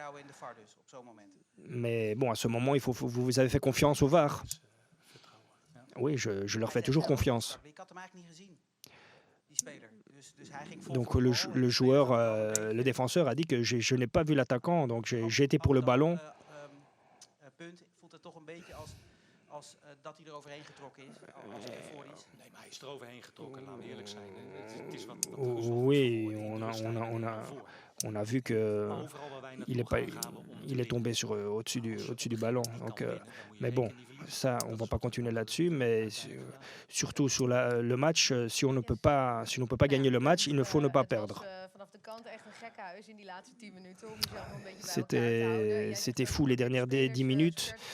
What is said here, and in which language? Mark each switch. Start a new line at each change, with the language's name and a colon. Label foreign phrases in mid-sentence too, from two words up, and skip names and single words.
French: Mais bon, à ce moment, vous avez fait confiance au VAR. Oui, je leur fais toujours confiance. Donc le joueur, le défenseur a dit que je n'ai pas vu l'attaquant, donc j'ai été pour le ballon.
Dutch: Nee, maar hij is eroverheen getrokken, laten we eerlijk zijn. Het is wat
French: Oui,
Dutch: voor.
French: on a vu
Dutch: Maar overal waar wij naartoe gaan we om te
French: il est tombé au-dessus du ballon. Donc, mais bon, ça, on ne va pas continuer là-dessus. Mais surtout sur le match, si on ne peut pas gagner le match, il ne faut ne pas perdre. C'était fou les dernières 10 minutes.